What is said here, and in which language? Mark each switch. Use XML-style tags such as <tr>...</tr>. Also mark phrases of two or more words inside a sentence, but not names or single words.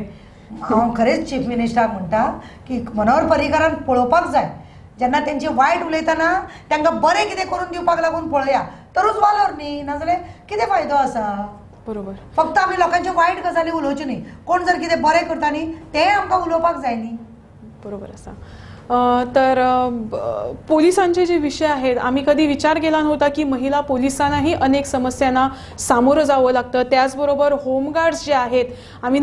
<kok>हांव खरेंच चीफ मिनिस्टराक म्हणटा की मनोहर पर्रीकरान पळोवपाक जाय जेन्ना तेंचे वायट उलयतना तांकां बरें कितें करून दिवपाक लागून पळया तरूच वालोर न्ही नाजाल्यार कितें फायदो आसा बरोबर फक्त आमी लोकांचे वायट गजाली उलोवच्यो न्ही कोण जर कितें बरें करता न्ही तें आमकां उलोवपाक जाय न्ही</kok> <mr>बरोबर आसा तर पोलिसांचे जे विषय आहेत आम्ही कधी विचार केला नव्हता की महिला पोलिसांनाही अनेक समस्यांना सामोरं जावं लागतं त्याचबरोबर होमगार्ड्स जे आहेत आम्ही</mr>